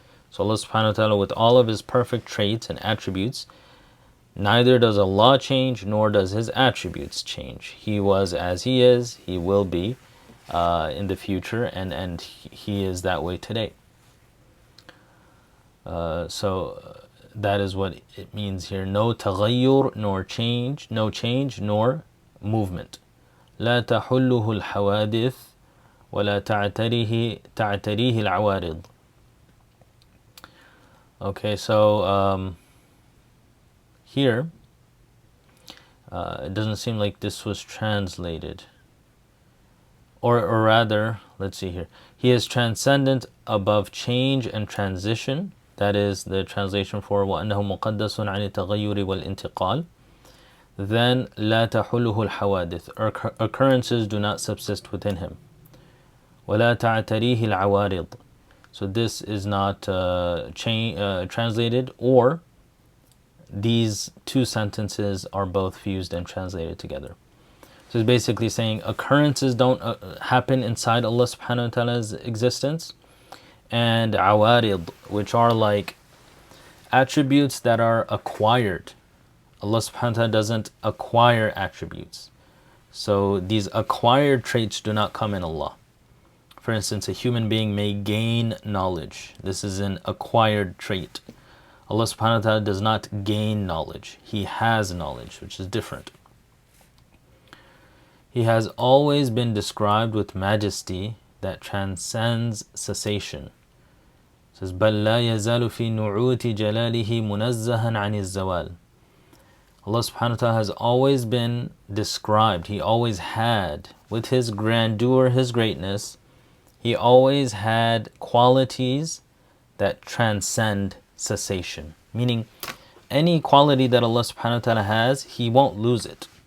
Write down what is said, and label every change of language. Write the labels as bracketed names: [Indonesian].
[English] So Allah subhanahu wa ta'ala, with all of His perfect traits and attributes, neither does Allah change, nor does His attributes change. He was as He is, He will be in the future, and He is that way today. So that is what it means here. No taghayyur, nor change, no change, nor movement. [Arabic] لا تحله الحوادث ولا تعتريه العوارض. [English] Okay, so here it doesn't seem like this was translated, or rather, let's see here. He is transcendent above change and transition. That is the translation for [Arabic] وَأَنَّهُ مُقَدَّسٌ عَنِ التَّغَيُّرِ وَالْإِنْتِقَالِ. [English] Then [Arabic] لا تحله الحوادث. [English] Occurrences do not subsist within Him. [Arabic] ولا تعتريه العوارض. [English] So this is not translated, or these two sentences are both fused and translated together. So it's basically saying occurrences don't happen inside Allah subhanahu wa ta'ala's existence, and awarid, which are like attributes that are acquired. Allah subhanahu wa ta'ala doesn't acquire attributes. So these acquired traits do not come in Allah. For instance, a human being may gain knowledge. This is an acquired trait. Allah subhanahu wa ta'ala does not gain knowledge. He has knowledge, which is different. He has always been described with majesty that transcends cessation. It says, [Arabic] بَلْ لَا يَزَالُ فِي نُعُوتِ جَلَالِهِ مُنَزَّهًا عَنِ الزَّوَالِ. [English] Allah subhanahu wa ta'ala has always been described. He always had, with His grandeur, His greatness, He always had qualities that transcend cessation. Meaning, any quality that Allah subhanahu wa ta'ala has, He won't lose it.